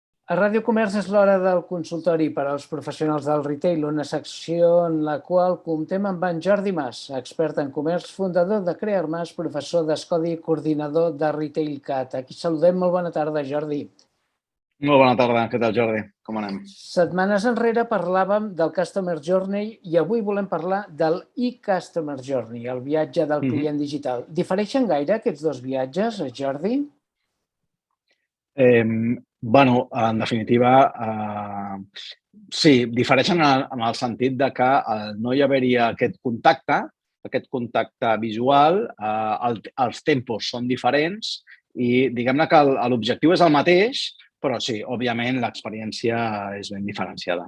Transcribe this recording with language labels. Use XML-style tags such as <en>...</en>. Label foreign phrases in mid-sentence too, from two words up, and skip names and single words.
<ca>A Ràdio Comerç és l'hora del consultori per als professionals del retail, una secció en la qual comptem amb en Jordi Mas, expert en comerç, fundador de Crear Mas, professor d'Escodi i coordinador de Retail Cat. Aquí saludem. Molt bona tarda, Jordi. Molt bona tarda. Què tal, Jordi? Com anem? Setmanes enrere parlàvem del</ca> <en>Customer Journey</en> <ca>i avui volem parlar del</ca> <en>e-Customer Journey,</en> <ca>el viatge del client digital. Difereixen gaire aquests dos viatges, Jordi? Bueno, en definitiva, sí, difereixen en el sentit de que no hi hauria aquest contacte visual, els tempos són diferents i diguem-ne que l'objectiu és el mateix, però sí, òbviament l'experiència és ben diferenciada.</ca>